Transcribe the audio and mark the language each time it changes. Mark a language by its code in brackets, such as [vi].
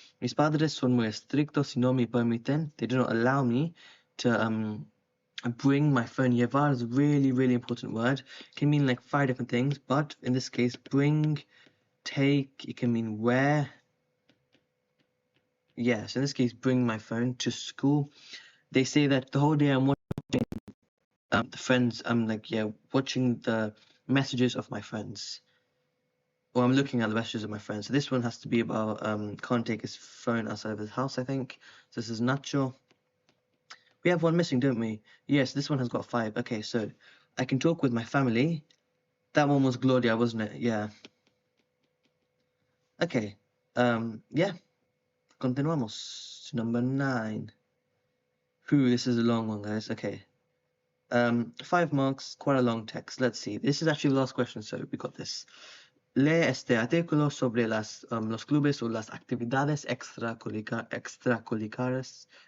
[es] Mis padres son muy estrictos y no me permiten. [en] They do not allow me to bring my phone. Llevar is a really, really important word. It can mean like 5 different things, but in this case, bring, take, it can mean wear. Yes, in this case, bring my phone to school. They say that the whole day I'm watching the friends, I'm like, watching the messages of my friends. Or I'm looking at the messages of my friends. So this one has to be about can't take his phone outside of his house, I think. So this is Nacho. We have one missing, don't we? Yes, this one has got 5. Okay, so I can talk with my family. That one was Gloria, wasn't it? Yeah. Okay. Yeah. [es] Continuamos. [en] Number 9. Whew, this is a long one, guys. Okay. 5 marks, quite a long text. Let's see. This is actually the last question, so we got this. [es] Lee este artículo sobre los clubes o las actividades extracurriculares.